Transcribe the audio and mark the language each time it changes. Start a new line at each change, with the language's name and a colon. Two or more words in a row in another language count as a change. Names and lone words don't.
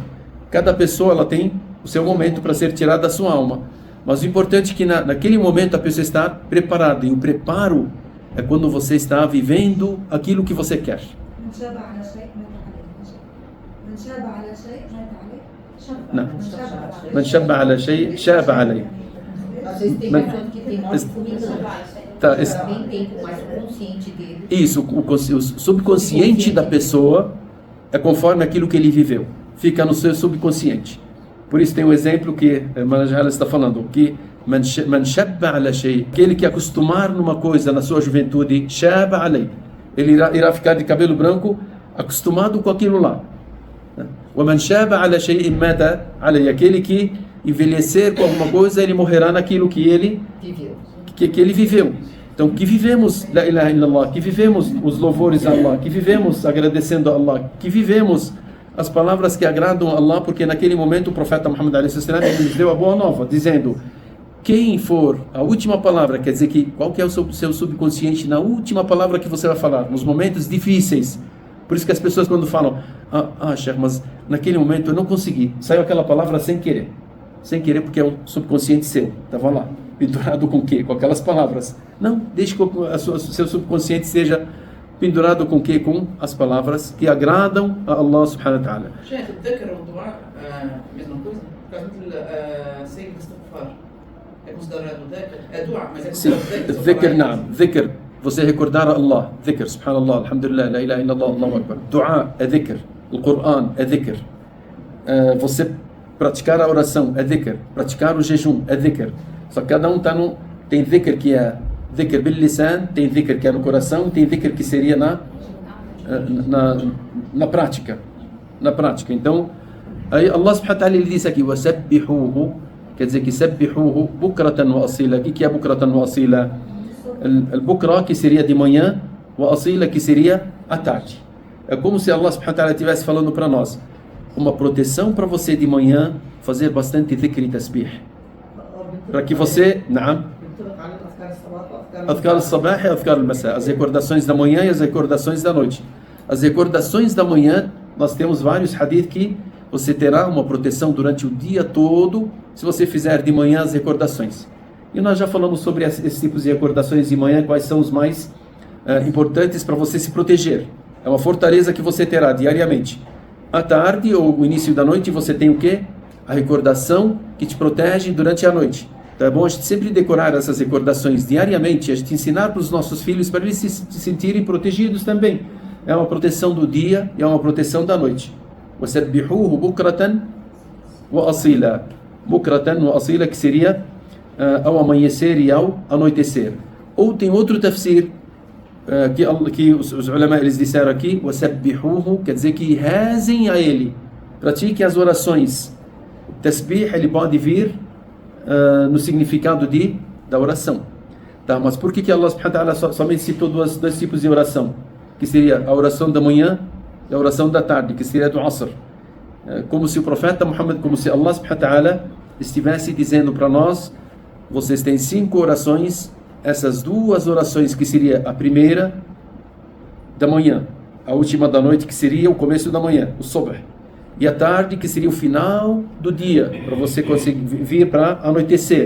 Portuguese: Cada pessoa ela tem o seu momento para ser tirada da sua alma, mas o importante é que naquele momento a pessoa está preparada, e o preparo é quando você está vivendo aquilo que você quer. Não.
Arabic: من شب على شيء شاب عليه.
Portuguese: Às vezes tem pessoas que tem morte fulminante, também tem mais consciente dele. Isso, o subconsciente da pessoa é conforme aquilo que ele viveu, fica no seu subconsciente. Por isso tem um exemplo que a Manajala está falando, que
Arabic: من شب على شيء,
Portuguese: aquele que acostumar numa coisa na sua juventude,
Arabic: شاب عليه,
Portuguese: ele irá ficar de cabelo branco acostumado com aquilo lá.
Arabic: وَمَنْ شَابَ عَلَى شَيْءٍ مَاتَ عَلَيْهِ,
Portuguese: aquele que envelhecer com alguma coisa, ele morrerá naquilo que ele viveu. Então, que vivemos
Arabic: لا إله إلا الله,
Portuguese: que vivemos os louvores a Allah, que vivemos agradecendo a Allah, que vivemos as palavras que agradam a Allah, porque naquele momento o profeta Muhammad a.s. ele nos deu a boa nova, dizendo: quem for a última palavra, quer dizer que qual que é o seu subconsciente na última palavra que você vai falar, nos momentos difíceis. Por isso que as pessoas quando falam, Sheikh, mas naquele momento eu não consegui, saiu aquela palavra sem querer porque é um subconsciente seu, estava lá, pendurado com o quê? Com aquelas palavras. Não, deixe que o seu subconsciente seja pendurado com o quê? Com as palavras que agradam a
Arabic: الله سبحانه وتعالى.
Portuguese: Sheikh, o dhikr ou o dua, mesma coisa? Por causa do Sayyid Istighfar, é considerado dhikr? É dua, mas é considerado dhikr?
Arabic: نعم ذكر. Você recordar a Allah, ذكر سبحان الله الحمد لله لا إله إلا الله الله أكبر.
Portuguese: Dua é dhikr, o Coran é dhikr. Você praticar a oração é dhikr, praticar o jejum é dhikr. Só que cada um tem dhikr que é
Arabic: ذكر باللسان,
Portuguese: tem dhikr que é no coração, tem dhikr que seria na prática. Então, aí
Arabic: الله سبحانه وتعالى
Portuguese: ele disse aqui, وَسَبِّحُوهُ, quer dizer que
Arabic: سَبِّحُوهُ بُكْرَةً وَأَصِيلًا.
Portuguese: O que é
Arabic: بُكْرَةً وَأَصِيلًا?
Portuguese: Al-Bukra, que seria de manhã, o Asila, que seria à tarde. É como se
Arabic: الله سبحانه وتعالى
Portuguese: estivesse falando para nós, uma proteção para você de manhã, fazer bastante dhikr e tasbih, para que você,
Arabic: أذكار الصباح e أذكار المساء,
Portuguese: as recordações da manhã e as recordações da noite. As recordações da manhã, nós temos vários hadith que você terá uma proteção durante o dia todo, se você fizer de manhã as recordações. E nós já falamos sobre esses tipos de recordações de manhã, quais são os mais importantes para você se proteger. É uma fortaleza que você terá diariamente. À tarde ou o início da noite você tem o quê? a recordação que te protege durante a noite. Então é bom a gente sempre decorar essas recordações diariamente, a gente ensinar para os nossos filhos para eles se sentirem protegidos também. É uma proteção do dia e é uma proteção da noite.
Arabic: وَسَبِّحُوهُ بُكْرَةً وَأَصِيلًا. بكرة وأصيلا,
Portuguese: que seria ao amanhecer e ao anoitecer. Ou tem outro tafsir que os ulama eles disseram aqui, وَسَبِّحُوهُ, quer dizer que rezem a ele, pratiquem as orações. O tasbih ele pode vir no significado da oração. Tá, mas por que
Arabic: الله سبحانه وتعالى
Portuguese: somente citou dois tipos de oração? Que seria a oração da manhã e a oração da tarde, que seria do Asr. Como se o profeta Muhammad, como se
Arabic: الله سبحانه وتعالى
Portuguese: estivesse dizendo para nós: vocês têm 5 orações, essas 2 orações que seria a primeira da manhã, a última da noite que seria o começo da manhã, o subh, e a tarde que seria o final do dia, para você conseguir vir para anoitecer.